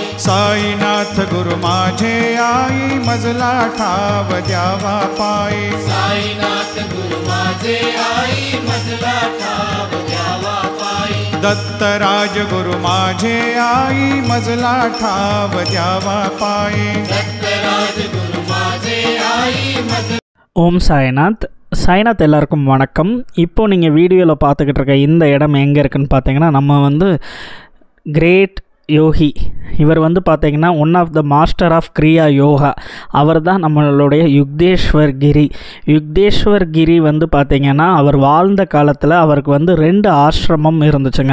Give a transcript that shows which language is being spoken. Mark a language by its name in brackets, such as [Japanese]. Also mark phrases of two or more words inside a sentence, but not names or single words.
[Marathi] साईनाथ गुरु माझे आई मजला ठाव द्यावा पायी साईनाथ गुरु माझे आई मजला ठाव द्यावा पायी दत्तराज गुरु माझे आई मजला ठाव द्यावा पायी दत्तराज गुरु माझे आई मजला [Tamil] ஓம் சாய்நாத் எல்லாருக்கும் வணக்கம். இப்போது நீங்கள் வீடியோவில் பார்த்துக்கிட்டு இருக்க இந்த இடம் எங்கே இருக்குன்னு பார்த்தீங்கன்னா நம்ம வந்து [English] great yogi [Tamil] இவர் வந்து பார்த்திங்கன்னா [English] one of the master of kriya yoga [Tamil] அவர் தான் நம்மளுடைய யுக்தேஸ்வர் கிரி வந்து பார்த்திங்கன்னா அவர் வாழ்ந்த காலத்தில் அவருக்கு வந்து 2 ஆசிரமம் இருந்துச்சுங்க.